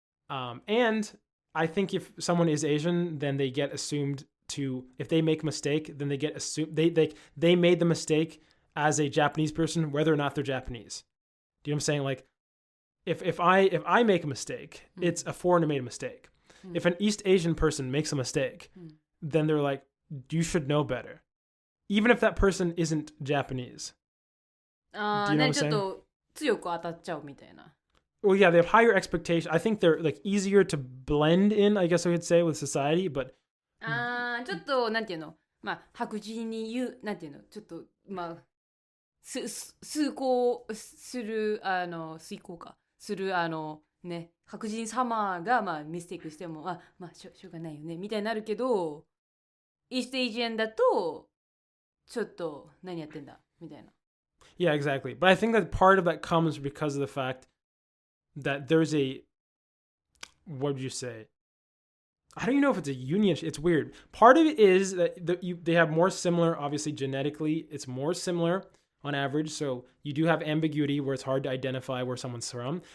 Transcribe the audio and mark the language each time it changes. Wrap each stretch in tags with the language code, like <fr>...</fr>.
<en>And I think if someone is Asian, then they get assumed to, if they make a mistake, then they get assumed they made the mistake as a Japanese person, whether or not they're Japanese. Do you know what I'm saying? Like, if I make a mistake, it's a foreigner made a mistake. If an East Asian person makes a mistake, then they're like, you should know better, even if that person isn't Japanese.</en> <ja>ああ、ね、ちょっと強く当たっちゃうみたいな。</ja> <en>Well, yeah, they have higher expectations. I think they're like easier to blend in, I guess I could say, with society, but</en> <ja>ああ、ちょっとなんていうの、まあ白人に言うなんていうの、ちょっとまあ遂行する遂行かするね、白人様がまあミステイクしてもまあしょうがないよねみたいになるけど、イーストエイジアンだとちょっと何やってんだみたいな。</ja> <en>Yeah, exactly. But I think that part of that comes because of the fact that there's what would you say? I don't even know if it's a union. It's weird. Part of it is that they have more similar, obviously genetically, it's more similar on average. So you do have ambiguity where it's hard to identify where someone's from.</en>